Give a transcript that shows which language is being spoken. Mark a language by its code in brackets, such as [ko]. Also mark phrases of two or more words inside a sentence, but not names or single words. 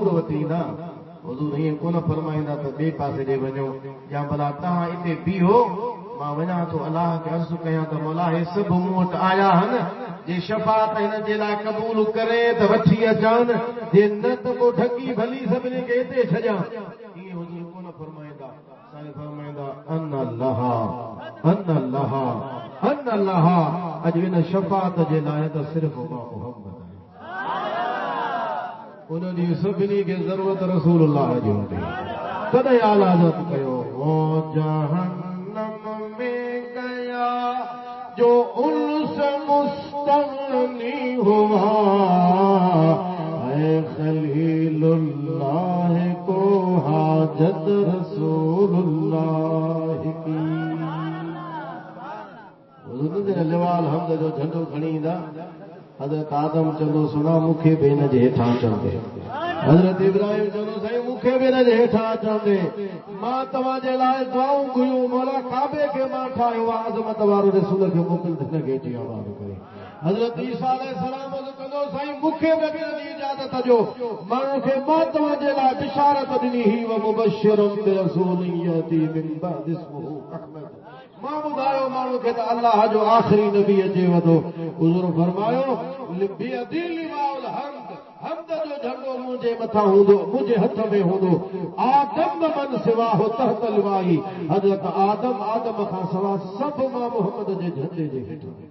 [sd] वटि ईंदा हुजूर ईअं कोन फरमाईंदा त ॿिए पासे ॾे वञो या भला तव्हां हिते बीहो मां वञा थो अलाह खे अर्ज़ु कयां त मौला हे सभु मूं वटि आया आहिनि जे शफ़ाअत हिन जे लाइ क़बूल करे त वठी अचनि जे न त पोइ ढकी भली सभिनी खे हिते छॾियां ईअं हुजूर कोन फरमाईंदा साईं फरमाईंदा अन अल्लाह अॼु हिन शफ़ाअत जे लाइ त सिर्फ़ु मां मुहम्मद उन ॾींहुं सभिनी खे ज़रूरत रसूलुल्लाह जी हूंदी तॾहिं आला हज़रत कयो [ur] وہ جہنم میں گیا جو ان سے مستغنی ہوا اے خلیل اللہ کو حاجت رسول اللہ کی [ar] لواء الحمد [sd] जो झंडो खणी ईंदा हज़रत आदम चवंदो सुना मूंखे बि हिन जे हेठां अचंदे हज़रत इब्राहिम चवंदो साईं मूंखे बि हिन जे हेठां अचंदे मां तव्हांजे लाइ दुआऊं घुरियूं मौला काबे खे मां ठाहियो आहे अज़मत वारो रसूल खे मोकिल हिन खे अची आवाज़ करे हज़रत ईसा अलैहिस्सलाम कंदो साईं मूंखे बि हिन जी इजाज़त ॾियो माण्हू खे मां तव्हांजे लाइ बिशारत ॾिनी ही [ar] ومبشرا برسول يأتي من بعدي اسمه أحمد [sd] मां ॿुधायो माण्हू खे त अलाह जो आख़िरी नबी अचे वधो हुज़ूर फरमायो [ar] بيدي لواء الحمد [sd] जो झंडो मुंहिंजे मथां हूंदो मुंहिंजे हथ में हूंदो आदम [ar] من سواه تحت لوائي [sd] हज़रत आदम खां सवा सभु मां मुहम्मद जे झंडे जे हेठां